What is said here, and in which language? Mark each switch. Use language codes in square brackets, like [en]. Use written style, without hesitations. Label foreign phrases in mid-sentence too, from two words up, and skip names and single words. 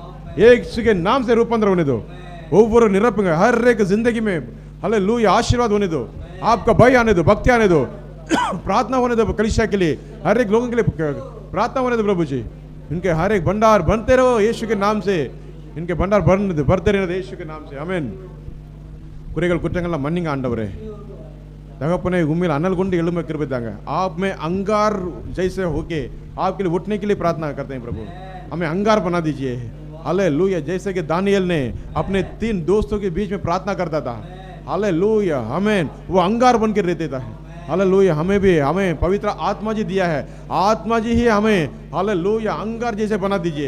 [hi] एक के नाम से रूपांतर होने दो, ओवर निरपेंगे हर एक जिंदगी में। हालेलुया, आशीर्वाद होने दो, आपका भय आने दो, भक्ति आने दो, प्रार्थना होने दो कलीसिया के लिए, हर एक लोगों के लिए प्रार्थना होने दो प्रभु जी। इनके हर एक भंडार बनते रहो यीशु के नाम से, इनके भंडार भरते रहने दो यीशु के नाम से। आमेन. [ta] குறைகள் குற்றங்கள்லாம் மன்னிங்க ஆண்டவரே. தகப்பனே உம்மில் அனல் கொண்டு எழும்ப கிருபை தாங்க. [hi] आप में अंगार जैसे होके आपके लिए उठने के लिए प्रार्थना करते हैं प्रभु। हमें अंगार बना दीजिए। हालेलुया, जैसे कि दानियल ने अपने 3 दोस्तों के बीच में प्रार्थना करता था। हालेलुया, आमेन, वो अंगार बन के रहते था। हालेलुया, हमें भी, हमें पवित्र आत्मा जी दिया है, आत्मा जी ही हमें हालेलुया अंगार जैसे बना दीजिए।